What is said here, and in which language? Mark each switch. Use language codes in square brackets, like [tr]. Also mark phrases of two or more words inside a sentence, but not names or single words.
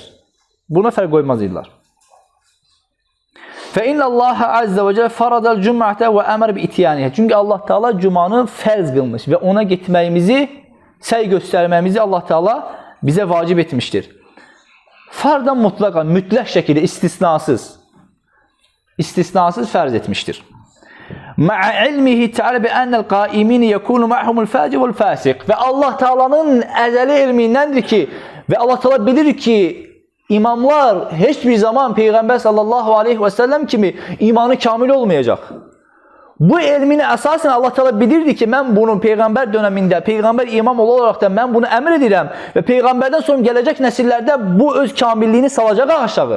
[az] Buna fərq qoymaz idilər. [ar] فإن الله عز وجل فرض الجمعة وأمر بإتيانها. [az] Çünki Allah Teala cumanı fərz qılmış və ona getməyimizi, səy göstərməyimizi Allah Teala bizə vacib etmişdir. [ar] فرضا مطلقا, [az] mütləq şəkildə istisnasız fərz etmişdir. [ar] مع علمه تعالى بأن القائمين يكون معهم الفاجر والفاسق. [az] Və Allah Teala'nın əzəli ilmindəndir ki, və Allah Teala bilir ki, İmamlar heç bir zaman Peyğəmbər [ar] صلى الله عليه وسلم [az] kimi imanı kamil olmayacaq. Bu elmini əsasən Allah Teala bilirdi ki, mən bunu Peyğəmbər dönəmində, Peyğəmbər imam olaraq da mən bunu əmr edirəm və Peyğəmbərdən sonra gələcək nəsillərdə bu öz kamilliyini salacaq aşağı.